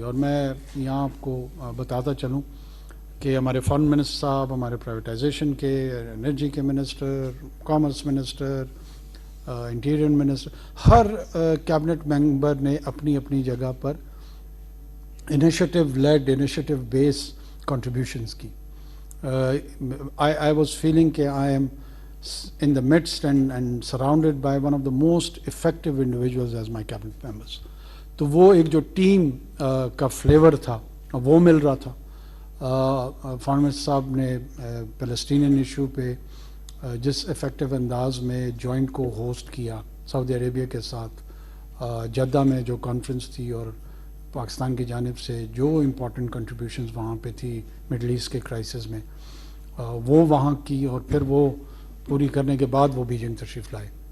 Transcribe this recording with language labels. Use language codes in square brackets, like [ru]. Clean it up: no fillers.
[hi] और मैं यहाँ आपको बताता चलूँ कि हमारे फॉरेन मिनिस्टर साहब, हमारे प्राइवेटाइजेशन के, एनर्जी के minister, commerce minister, interior minister, हर कैबिनेट मेंबर ने अपनी अपनी जगह पर initiative lead, initiative base contributions की. [en] I was feeling कि I am in the midst and surrounded by one of the most effective individuals as my cabinet members. [hi] तो वो एक जो टीम का फ्लेवर था वो मिल रहा था. फॉरेन मिनिस्टर साहब ने फ़लस्तीनियन इशू पे जिस इफ़ेक्टिव अंदाज में जॉइंट को होस्ट किया सऊदी अरेबिया के साथ, जद्दा में जो कॉन्फ्रेंस थी और पाकिस्तान की जानिब से जो इम्पोर्टेंट कंट्रीब्यूशंस वहाँ पे थी मिडल ईस्ट के क्राइसिस में, वो वहाँ की, और फिर वो पूरी करने के बाद वो बीजिंग तशरीफ़ लाए.